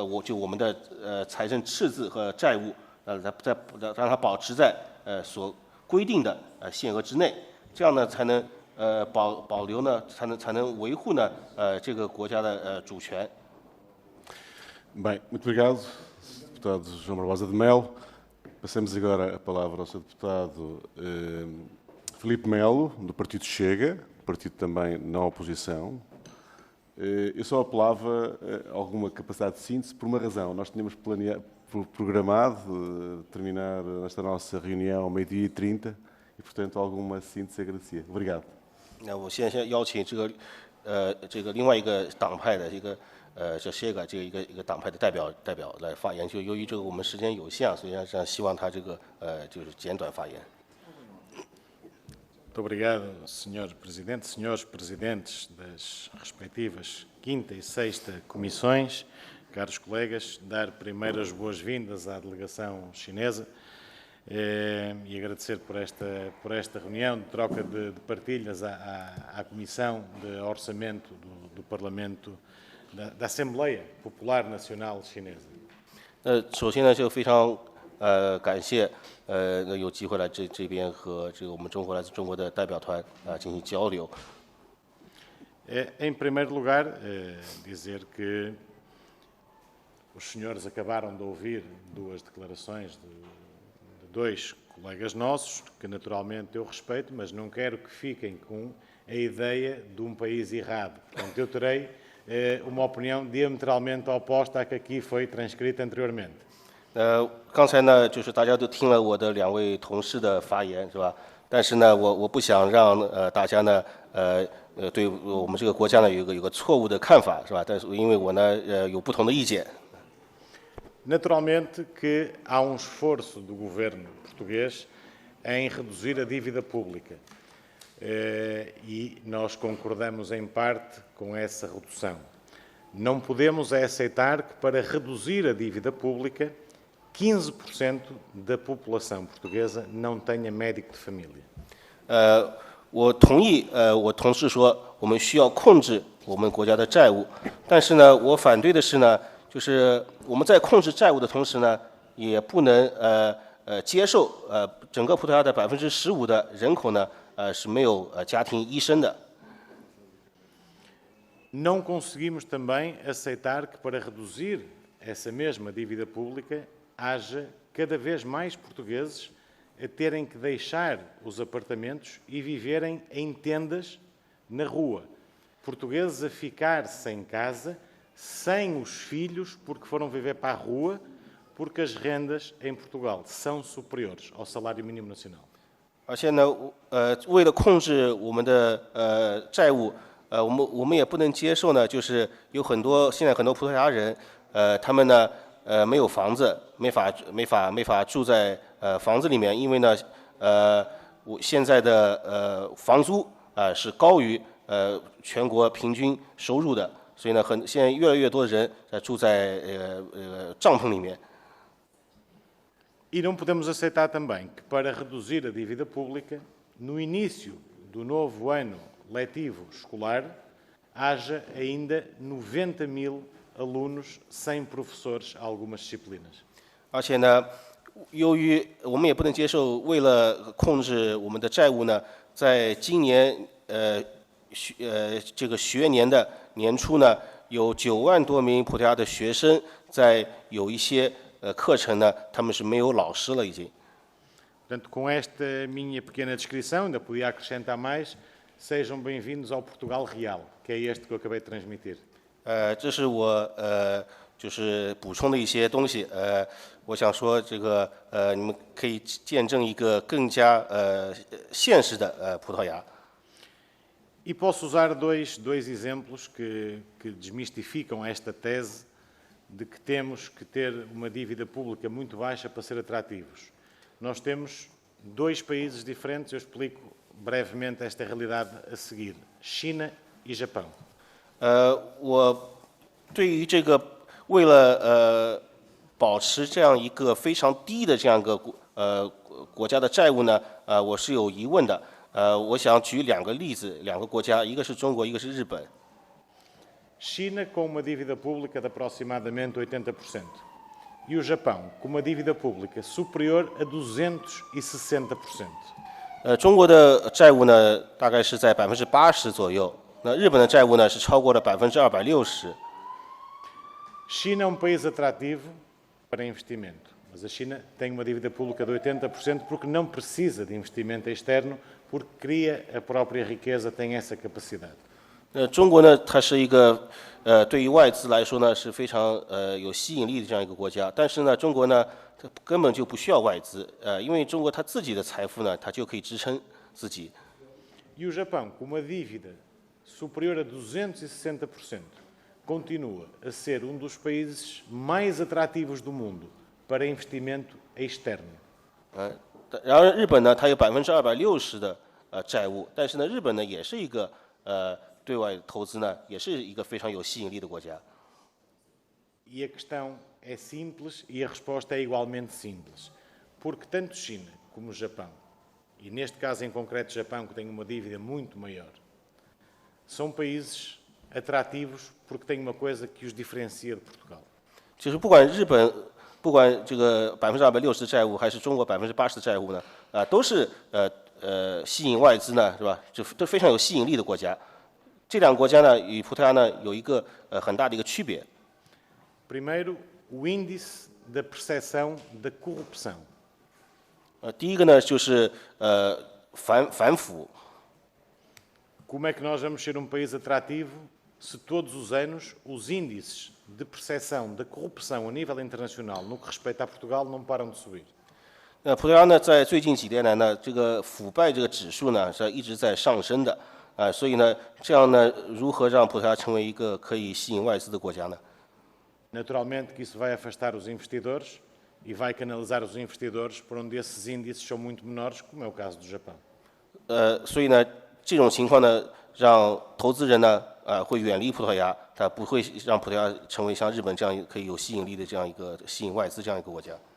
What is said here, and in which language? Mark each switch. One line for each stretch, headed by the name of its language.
Chinese: 我们的财政赤字和债务，让它保持在所规定的限额之内，这样呢才能保留呢，才能维护呢这个国家的主权。
Portuguese: Bem, muito obrigado, deputado João Barbosa de Melo. Passamos agora a palavra ao Sr. Deputado Filipe Melo, do Partido Chega, partido também na oposição. Eu só apelava a alguma capacidade de síntese por uma razão. Nós tínhamos programado terminar esta nossa reunião ao 12h30 e, portanto, alguma síntese agradecia. Obrigado.
Chinese: 那我现在邀请这个另外一个党派的一个叫 Chega 这个一个党派的代表来发言。就由于这个我们时间有限，所以希望他这个就是简短发言。
Portuguese: Muito obrigado, Sr. Presidente, senhores presidentes das respectivas 5ª e 6ª comissões, caros colegas, dar primeiro as boas-vindas à delegação chinesa e agradecer por esta reunião de troca de partilhas à Comissão de Orçamento do Parlamento da Assembleia Popular Nacional Chinesa.
Chinese: 首先呢，就非常感谢有机会来这边和这个我们来自中国的代表团进行交流。
Portuguese: Em primeiro lugar, dizer que os senhores acabaram de ouvir duas declarações de dois colegas nossos, que naturalmente eu respeito, mas não quero que fiquem com a ideia de um país errado. Portanto, eu terei uma opinião diametralmente oposta à que aqui foi transcrita anteriormente.
Chinese: 刚才呢，就是大家都听了我的2位同事的发言，是吧？但是呢，我不想让大家呢对我们这个国家呢有个错误的看法，是吧？但是因为我呢有不同的意见。
Portuguese: Naturalmente que há esforço do governo português em reduzir a dívida pública e nós concordamos em parte com essa redução. Não podemos aceitar que para reduzir a dívida pública 15% da população portuguesa não tenha médico de família.
Chinese: 我同意我同事说我们需要控制我们国家的债务，但是呢，我反对的是呢，就是我们在控制债务的同时呢，也不能接受整个葡萄牙的15%的人口呢是没有家庭医生的。
Portuguese: Não conseguimos também aceitar que para reduzir essa mesma dívida pública haja cada vez mais portugueses a terem que deixar os apartamentos e viverem em tendas na rua. Portugueses a ficar sem casa, sem os filhos, porque foram viver para a rua, porque as rendas em Portugal são superiores ao salário mínimo nacional.
Chinese: 而且呢，为了控制我们的债务，我们也不能接受呢，就是现在很多葡萄牙人，他们呢没有房子，没法住在房子里面，因为呢现在的房租是高于全国平均收入的，所以呢现在越来越多的人住在帐篷里面。
Portuguese: E não podemos aceitar também que para reduzir a dívida pública, no início do novo ano letivo escolar, haja ainda 90.000 alunos sem professores a algumas disciplinas.
Chinese: 而且呢，由于我们也不能接受，为了控制我们的债务呢，在今年这个学年的年初呢，有9万多名葡萄牙的学生在有一些课程呢，他们是没有老师了已经。
Portuguese: Portanto, com esta minha pequena descrição, ainda podia acrescentar mais, sejam bem-vindos ao Portugal Real, que é este que eu acabei de transmitir.
Chinese: 这是我就是补充的一些东西。我想说这个你们可以见证一个更加现实的葡萄牙。
Portuguese: E posso usar dois exemplos que desmistificam esta tese de que temos que ter uma dívida pública muito baixa para ser atrativos. Nós temos 2 países diferentes, eu explico brevemente esta realidade a seguir: China e Japão.
Chinese: 我对于这个为了保持这样一个非常低的这样一个国家的债务呢，我是有疑问的。我想举2个例子，2个国家，一个是中国，一个是日本。
Portuguese: China com uma dívida pública de aproximadamente 80%. E o Japão com uma dívida pública superior a 260%.
Chinese: 中国的债务呢，大概是在80%左右。那日本的债务呢，是超过了260%。
Portuguese: China é país atrativo para investimento, mas a China tem uma dívida pública de 80% porque não precisa de investimento externo, porque cria a própria riqueza, tem essa capacidade.
Chinese: 中国呢，它是一个对于外资来说呢是非常有吸引力的这样一个国家，但是呢，中国呢它根本就不需要外资，因为中国它自己的财富呢，它就可以支撑自己。
Portuguese: E o Japão, com uma dívida superior a 260%, continua a ser dos países mais atrativos do mundo para investimento externo.
Chinese: 然而日本呢，它有260%的债务，但是呢，日本呢也是一个对外投资呢，也是一个非常有吸引力的国家。
Portuguese: E a questão é simples e a resposta é igualmente simples. Porque tanto China como o Japão, e neste caso em concreto o Japão, que tem uma dívida muito maior, são países atrativos porque têm uma coisa que os diferencia de Portugal.
Chinese: 就是不管日本，不管这个260%的债务，还是中国80%的债务呢，都是吸引外资呢，是吧？就都非常有吸引力的国家。这2个国家呢，与葡萄牙呢有一个很大的一个区别。
Portuguese: Primeiro, o índice da percepção da corrupção.
Chinese: 第一个呢就是反腐。
Portuguese: Como é que nós vamos ser um país atrativo se todos os anos os índices de percepção da corrupção a nível internacional no que respeita a Portugal não param de subir?
Chinese: 葡萄牙呢，在最近几年来呢，这个腐败这个指数呢是一直在上升的所以呢，这样呢，如何让葡萄牙成为一个可以吸引外资的国家呢？
Portuguese: Naturalmente que isso vai afastar os investidores e vai canalizar os investidores por onde esses índices são muito menores, como é o caso do Japão.
Chinese: 所以呢，这种情况呢，让投资人呢会远离葡萄牙，他不会让葡萄牙成为像日本这样可以有吸引力的这样一个吸引外资这样一个国家。